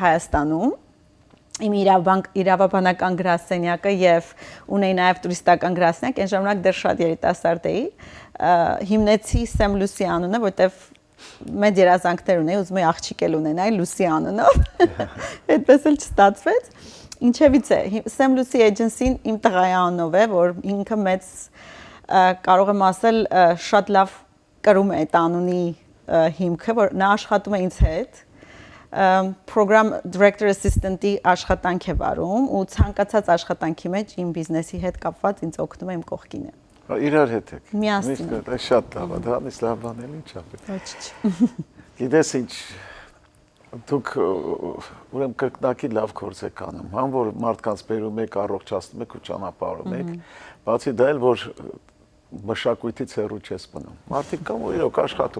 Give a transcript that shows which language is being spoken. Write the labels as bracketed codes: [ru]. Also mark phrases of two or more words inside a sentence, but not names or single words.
[hy] Հայաստանում, իմ իրավաբանական գրասենյակը եւ ունեի նաեւ տուրիստական գրասենյակ, այն ժամանակ դեռ շատ երիտասարդ էի, հիմնեցի Sam Lucy անունը, որտեվ մեծ երազանքներ ունեի, ուզում էի աղջիկ էլ ունենայի Lucy անունով, այդպես էլ չստացվեց, ինչևից է, Sam Lucy Agency-ն իմ տղայի անունով է, որ ինքը մեծ կարող եմ ասել շատ լավ կրում է այդ անունի հիմքը, որ նա աշխատում է ինձ հետ, [en] program director assistant- [hy] ի աշխատանք է վարում ու ցանկացած աշխատանքի մեջ իմ բիզնեսի հետ կապված ինձ օգնում է իմ կողքին է։ Իրար հետ եք։ Միասին։ Դա շատ լավ է, դրանից լավ բան էլ ինչ է։ Ոչ։ Գիտես ինչ, դուք ուրեմն կրկնակի լավ գործ եք անում, համ որ մարդկանց բերում եք, առողջացնում եք ու ճանապարհում եք, բացի դա էլ որ մշակույթից հեռու չես մնում։ Մարդիկ կան, որ իրոք աշխատում